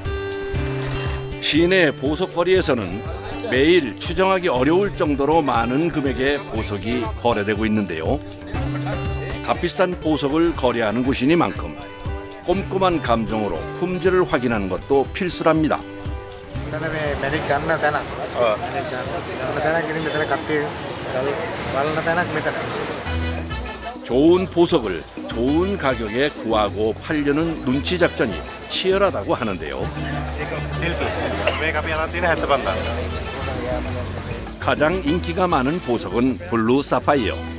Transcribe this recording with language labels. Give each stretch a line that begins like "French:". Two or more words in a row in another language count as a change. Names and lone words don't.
Korean: 시내 보석거리에서는 매일 추정하기 어려울 정도로 많은 금액의 보석이 거래되고 있는데요. 값비싼 보석을 거래하는 곳이니만큼 꼼꼼한 감정으로 품질을 확인하는 것도 필수랍니다.
Sinhala: මෙතන මේ මැණික් ගන්න තැනක්. මැණික් ගන්න තැනක් ඉතින් මෙතන කට්ටිය බලන තැනක් මෙතන.
Korean: 좋은 보석을 좋은 가격에 구하고 팔려는 눈치 작전이 치열하다고 하는데요. 가장 인기가 많은 보석은 블루 사파이어.